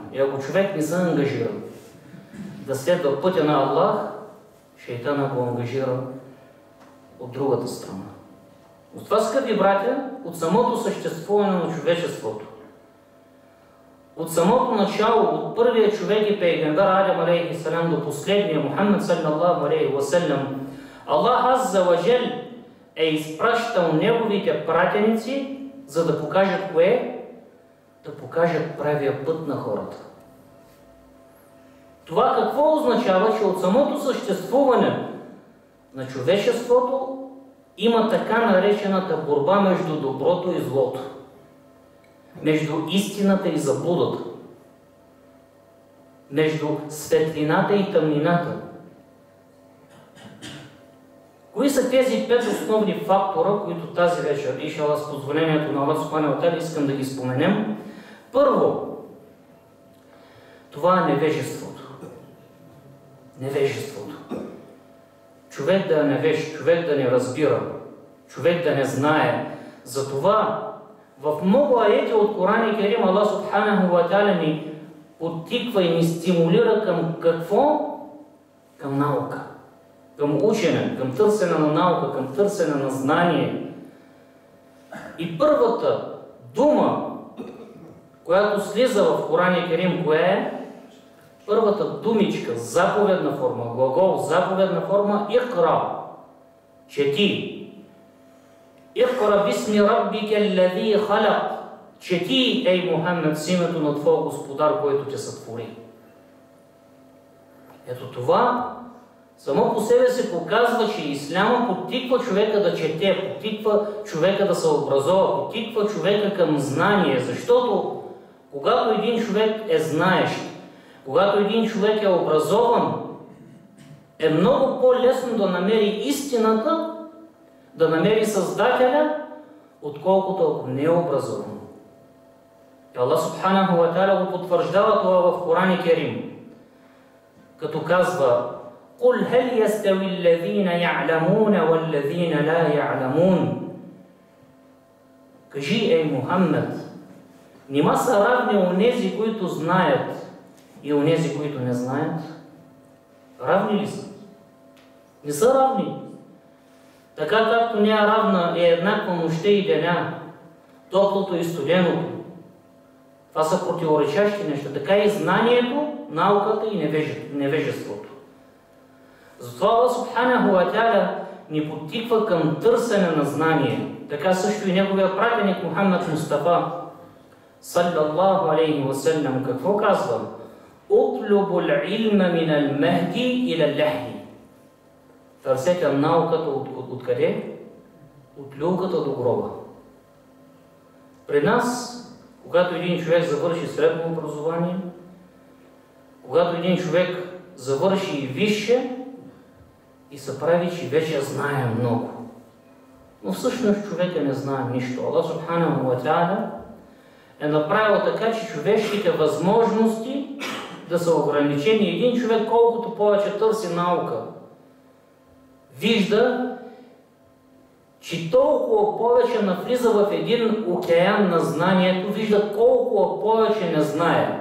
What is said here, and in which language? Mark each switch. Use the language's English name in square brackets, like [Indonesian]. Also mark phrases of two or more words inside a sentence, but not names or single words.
[Bulgarian] И ако човек не се ангажира да следва пътя на Аллах, шейтана го ангажира от другата страна. От това, скъпи братя, от самото съществуване на човечеството, от самото начало, от първия човек и пейгамбер Адам [Arabic] عليه السلام [Bulgarian] до последния Мухаммад [Arabic] صلى الله عليه وسلم, [Bulgarian] Аллах [Arabic] عز وجل [Bulgarian] е изпращал неговите пратеници, за да покажат кое? Да покажат правия път на хората. Това какво означава? Че от самото съществуване на човечеството има така наречената борба между доброто и злото, между истината и заблудата, между светлината и тъмнината. Кои са тези 5 основни фактора, които тази вечер, иншаллах, с позволението на Аллах [Arabic] سبحانه وتعالى, [Bulgarian] искам да ги споменем? Първо, това е невежеството. Невежеството. Човек да е невеж, човек да не разбира, човек да не знае. Затова в много аети от Коран и Керим Аллах [Arabic] سبحانه وتعالى [Bulgarian] ни подтиква и ни стимулира към какво? Към наука, към учене, към търсене на наука, към търсене на знание. И първата дума, която слиза в Коран и Керим, кое е? Първата думичка, заповедна форма, глагол, заповедна форма, икра, чети. [Arabic] اقرأ باسم ربك الذي خلق. [Bulgarian] Чети, ей Мухаммед, с името на твоя Господар, който те сътвори. Ето това само по себе се показва, че исляма подтиква човека да чете, подтиква човека да се образова, подтиква човека към знание, защото когато един човек е знаещ, когато един човек е образован, е много по-лесно да намери истината, да намери Създателя, отколкото ако не е образован. И Аллах [Arabic] سبحانه وتعالى [Bulgarian] го потвърждава това в Коран и Керим, като казва: [Arabic] قُلْ هَلْ يَسْتَوِي الَّذِينَ يَعْلَمُونَ وَالَّذِينَ لَا يَعْلَمُونَ. [Bulgarian] Кажи, ей Мухаммед, нима са равни онези, които знаят, и онези, които не знаят? Равни ли са? Не са равни. Така както не е равна и еднаква нощта и деня, топлото и студеното. Това са противоречащи неща. Така и знанието, науката и невежеството. Затова Аллах [Arabic] سبحانه وتعالى [Bulgarian] ни подтиква към търсене на знание. Така също и неговия пратеник Мухаммад Мустафа [Arabic] صلى الله عليه وسلم [Bulgarian] какво казва? [Arabic] اطلبوا العلم من المهد إلى اللحد. [Bulgarian] Търсете науката откъде? От люлката до гроба. При нас, когато един човек завърши средно образование, когато един човек завърши и висше, и се прави, че вече знае много. Но всъщност човека не знае нищо. Аллах [Arabic] سبحانه وتعالى [Bulgarian] е направил така, че човешките възможности да са ограничени. Един човек колкото повече търси наука, вижда, че толкова повече навлиза в един океан на знанието, вижда колко повече не знае.